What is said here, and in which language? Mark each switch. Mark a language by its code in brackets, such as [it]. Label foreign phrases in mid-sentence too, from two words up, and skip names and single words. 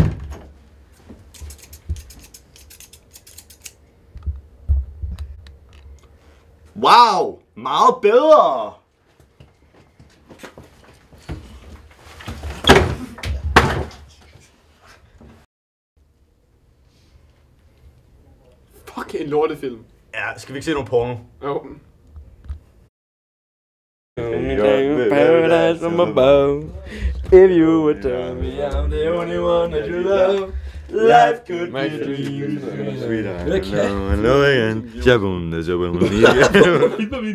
[da] Wow, meget bedre. Fuck, en lortefilm. Ja, skal vi ikke se nogle porno? Jo. [en] Paradise from above. If you would tell me I'm the only one that you love, life could be a dream. Sweetheart, hello again.